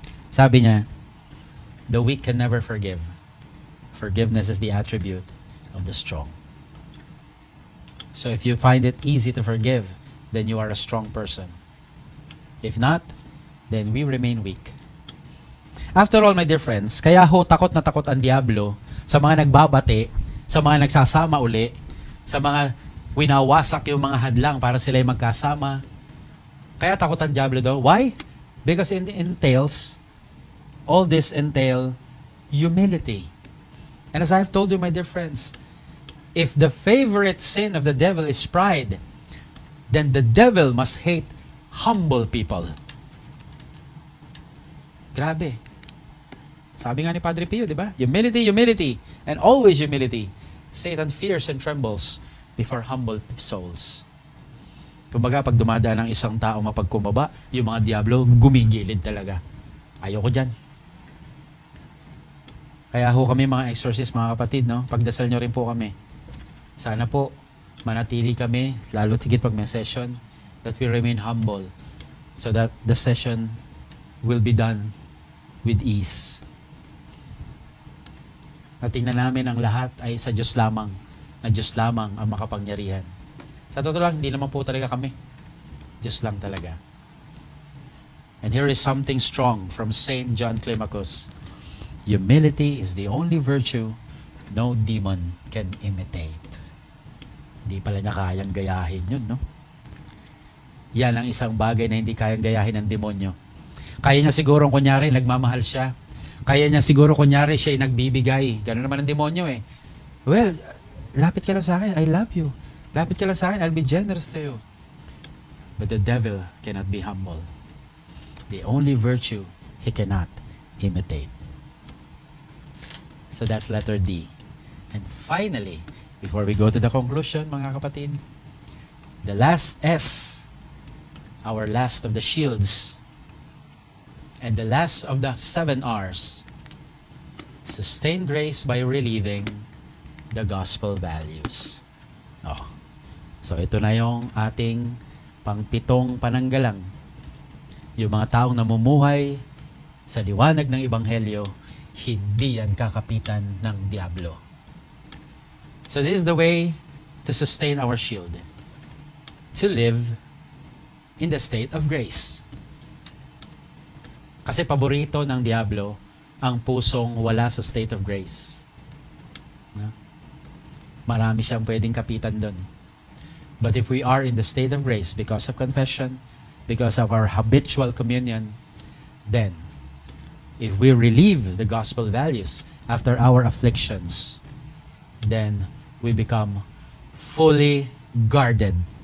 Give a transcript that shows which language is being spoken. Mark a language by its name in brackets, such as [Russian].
[Filipino] Sabi niya, [English] the weak can never forgive. Forgiveness is the attribute of the strong. So if you find it easy to forgive, then you are a strong person. If not, then we remain weak. After all, my dear friends, [Filipino] kaya ho takot na takot ang Diablo sa mga nagbabate, sa mga nagsasama uli, sa mga winawasak yung mga hadlang para sila magkasama. Kaya takot ang Diablo daw. [English] Why? Because it entails, all this entail humility. And as I've told you, my dear friends, if the favorite sin of the devil is pride, then the devil must hate humble people. [Filipino] Grabe. Sabi nga ni Padre Pio, di ba? [English] Humility, humility, and always humility. Satan fears and trembles before humble souls. [Filipino] Kumbaga, pag dumadaan ng isang tao mapagkumbaba, yung mga diablo gumigilid talaga. Ayoko dyan. Kaya ho kami mga exorcist, mga kapatid, no? Pagdasal nyo rin po kami. Sana po, manatili kami, lalo tigit pag may session, [English] that we remain humble so that the session will be done with ease. [Filipino] Natingnan namin ang lahat ay sa Diyos lamang, na Diyos lamang ang makapangyarihan. Sa totoo lang, hindi naman po talaga kami. Diyos lang talaga. [English] And here is something strong from Saint John Climacus. Humility is the only virtue no demon can imitate. [Filipino] Hindi pala niya kayang gayahin yun, no? Yan ang isang bagay na hindi kayang gayahin ng demonyo. Kaya niya siguro, kunyari, nagmamahal siya. Kaya niya siguro, kunyari, siya ay nagbibigay. Ganun naman ang demonyo eh. Well, lapit ka lang sa akin, [English] I love you. [Filipino] Lapit ka lang sa akin, [English] I'll be generous to you. But the devil cannot be humble. The only virtue he cannot imitate. So that's letter D. And finally, before we go to the conclusion, [Filipino] mga kapatid, [English] the last S, our last of the shields, and the last of the 7 R's, sustain grace by relieving the gospel values. Oh. [Filipino] So ito na yung ating pang-pitong pananggalang. Yung mga taong namumuhay sa liwanag ng Ebanghelyo, hindi yan kakapitan ng Diablo. [English] So this is the way to sustain our shield. To live in the state of grace. [Filipino] Kasi paborito ng Diablo ang pusong wala sa [English] state of grace. [Filipino] Marami siyang pwedeng kapitan doon. [English] But if we are in the state of grace because of confession, because of our habitual communion, then if we relieve the gospel values after our afflictions, then we become fully guarded.